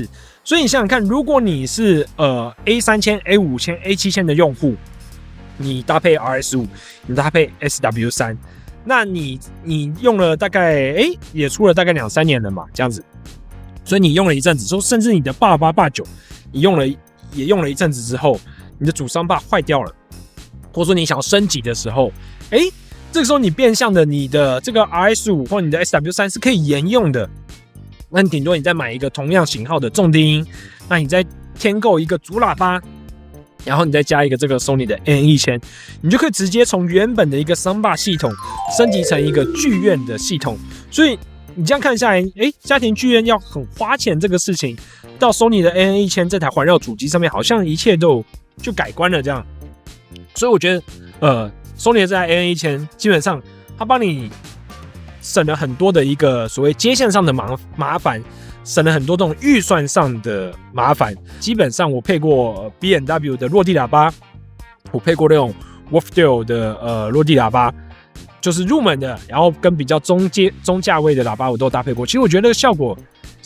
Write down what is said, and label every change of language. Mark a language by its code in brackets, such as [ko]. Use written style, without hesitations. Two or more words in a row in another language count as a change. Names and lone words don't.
[zh] 所以你想想看，如果你是 A3000、A5000、A7000 的用戶，你搭配 RS5，你搭配 SW3，那你用了大概也出了大概2-3年了嘛，這樣子，所以你用了一陣子，說甚至你的88、89，你也用了一陣子之後，你的主 soundbar 壞掉了，或者說你想要升級的時候，這個時候你變相的你的這個 RS5 或你的 SW3 是可以沿用的。那你頂多你再買一個同樣型號的重低音，那你再添購一個主喇叭，然後你再加一個這個 Sony 的 AN1000，你就可以直接從原本的一個 soundbar 系統升級成一個劇院的系統。所以你這樣看下來，家庭劇院要很花錢這個事情，到 Sony 的 AN1000 這台環繞主機上面，好像一切都就改觀了這樣。所以我覺得 Sony 的這台 AN1000 基本上它幫你省了很多的一個所謂接線上的麻煩，省了很多這種預算上的麻煩。基本上我配過 B&W 的落地喇叭，我配過那種 Wolfdale 的落地喇叭， 就是入門的，然後跟比較中價位的喇叭我都有搭配過，其實我覺得那個效果是